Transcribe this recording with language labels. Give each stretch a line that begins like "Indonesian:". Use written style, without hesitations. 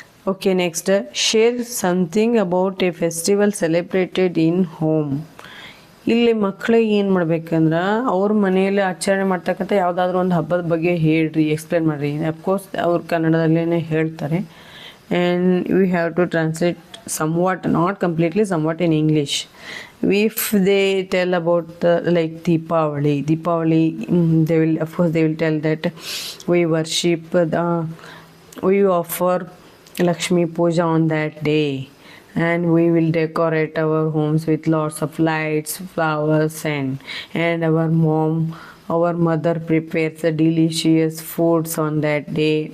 English: Okay, next, share something about a festival celebrated in home.
Kannada: ಇಲ್ಲಿ ಮಕ್ಕಳಿಗೆ ಏನು ಮಾಡ್ಬೇಕಂದ್ರೆ ಅವ್ರ ಮನೆಯಲ್ಲಿ ಆಚರಣೆ ಮಾಡ್ತಕ್ಕಂಥ ಯಾವುದಾದ್ರೂ ಒಂದು ಹಬ್ಬದ ಬಗ್ಗೆ ಹೇಳ್ರಿ, ಎಕ್ಸ್ಪ್ಲೇನ್ ಮಾಡಿರಿ. ಅಫ್ಕೋರ್ಸ್ ಅವ್ರು ಕನ್ನಡದಲ್ಲೇ ಹೇಳ್ತಾರೆ,
English: And we have to translate somewhat, not completely, somewhat in English. If they tell about like Deepavali, they will, of course, they will tell that we worship we offer Lakshmi Puja on that day, and we will decorate our homes with lots of lights, flowers, and our mother prepares the delicious foods on that day.